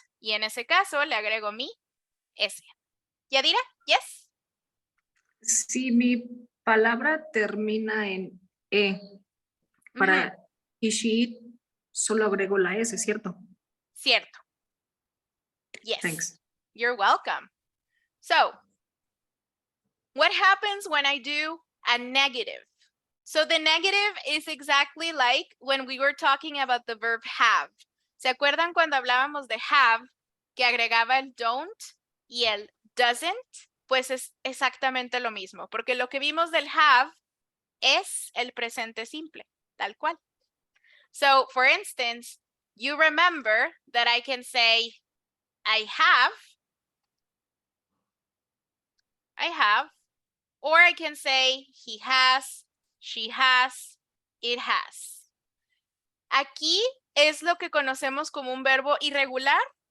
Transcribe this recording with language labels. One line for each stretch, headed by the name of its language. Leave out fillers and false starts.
Spanish: Y en ese caso le agrego mi S.
English: Yadira, yes.
Spanish: Si mi palabra termina en E, para he, she, it, solo agrego la S, ¿cierto? Cierto.
English: Yes. Thanks. You're welcome. So, what happens when I do a negative? So the negative is exactly like when we were talking about the verb have.
Spanish: ¿Se acuerdan cuando hablábamos de have, que agregaba el don't y el doesn't? Pues es exactamente lo mismo, porque lo que vimos del have es el presente simple, tal cual.
English: So, for instance, you remember that I can say, I have, or I can say, he has, she has, it has.
Spanish: Aquí es lo que conocemos como un verbo irregular